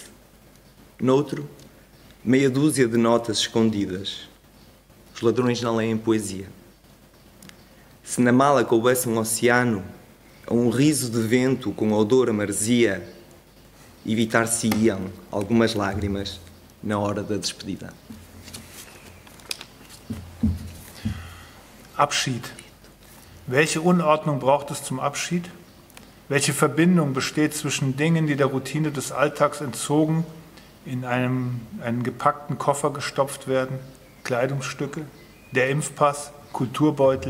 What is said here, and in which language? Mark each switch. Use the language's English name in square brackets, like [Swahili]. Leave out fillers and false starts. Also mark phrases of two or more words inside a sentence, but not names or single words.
[Portuguese] Noutro, meia dúzia de notas escondidas. Os ladrões não leem poesia. Se na mala coubesse um oceano, ou um riso de vento com odor a maresia, evitar-se-iam algumas lágrimas na hora da despedida. [German] Abschied. Welche Unordnung braucht es zum Abschied? Welche Verbindung besteht zwischen Dingen, die der Routine des Alltags entzogen, in einen gepackten Koffer gestopft werden, Kleidungsstücke, der Impfpass, Kulturbeutel,